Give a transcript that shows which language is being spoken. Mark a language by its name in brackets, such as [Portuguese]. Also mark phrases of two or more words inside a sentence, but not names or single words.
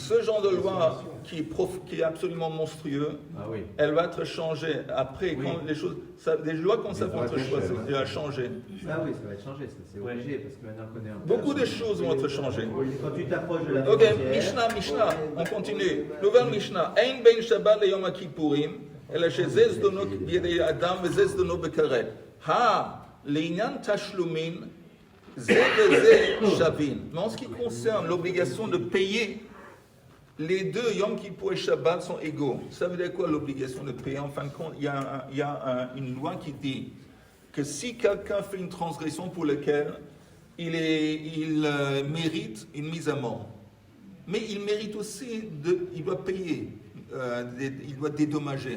[French] Ce genre de loi qui est absolument monstrueux, elle va être changée après, quand les choses. Les lois comme ça vont être choisies, elle va changer. Ah oui, ça va être changé, c'est obligé, parce que maintenant on connaît un peu. Beaucoup de choses vont être changées. Quand tu t'approches de la Ok, frontière, Mishnah, on continue. Nouvelle Mishnah. [Hebrew] אין בין שבת ליום כיפורים, אלא שזה זדונות בידי אדם וזה זדונו בכרת. לעניין תשלומים, זה וזה שווים. [French] Mais en ce qui concerne l'obligation de payer, les deux, Yom Kippur et Shabbat, sont égaux. Ça veut dire quoi l'obligation de payer? En fin de compte, il y a une loi qui dit que si quelqu'un fait une transgression pour laquelle il mérite une mise à mort, mais il mérite aussi, il doit payer, il doit dédommager.